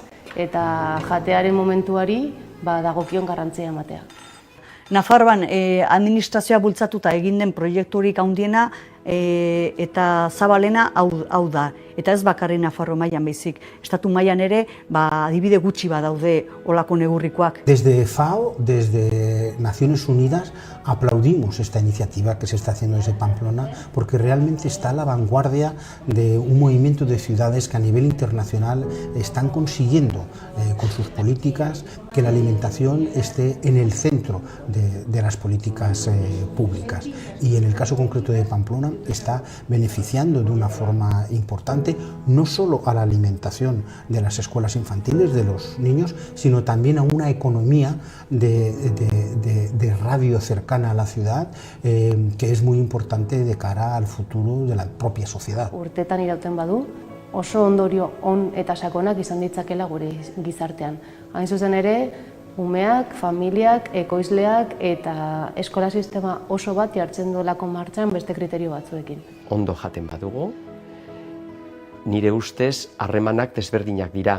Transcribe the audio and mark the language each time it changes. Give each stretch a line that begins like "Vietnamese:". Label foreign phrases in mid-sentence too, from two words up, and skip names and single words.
Basque: Eta jatearen momentuari dagokion garrantzia ematea. Nafarroan administrazioa bultzatuta egin den proiekturik handiena eta zabalena hau da. Eta ez bakarrik Nafarro mailan baizik. Estatu mailan ere, adibide gutxi badaude olako neurrikoak.
Spanish: Desde FAO, desde Naciones Unidas, aplaudimos esta iniciativa que se está haciendo desde Pamplona, porque realmente está a la vanguardia de un movimiento de ciudades que a nivel internacional están consiguiendo con sus políticas que la alimentación esté en el centro de las políticas públicas. Y en el caso concreto de Pamplona está beneficiando de una forma importante no solo a la alimentación de las escuelas infantiles, de los niños, sino también a una economía de radio cercana a la ciudad, que es muy importante de cara al futuro de la propia sociedad.
Basque: Urtetan irauten badu, oso ondorio on eta sakonak izan ditzakela gure gizartean. Hain zuzen ere, umeak, familiak, ekoizleak eta eskola sistema oso bat jartzen duelako martxan beste kriterio batzuekin. Ondo jaten badugu, nire ustez harremanak desberdinak dira.